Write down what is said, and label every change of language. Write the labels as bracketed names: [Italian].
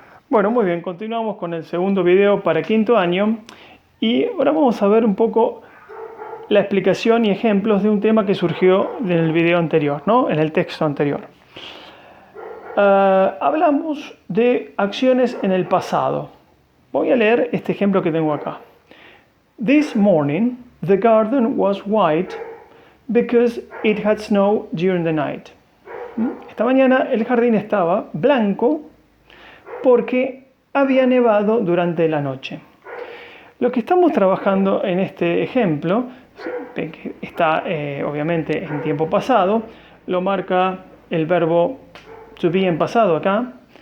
[Spanish] Bueno, muy bien, continuamos con el segundo video para quinto año y ahora vamos a ver un poco la explicación y ejemplos de un tema que surgió en el video anterior, ¿no? En el texto anterior. Hablamos de acciones en el pasado. Voy a leer este ejemplo que tengo acá. [English] This morning, the garden was white because it had snow during the night. [Spanish] Esta mañana el jardín estaba blanco porque había nevado durante la noche. Lo que estamos trabajando en este ejemplo está obviamente en tiempo pasado, lo marca el verbo to be en pasado acá.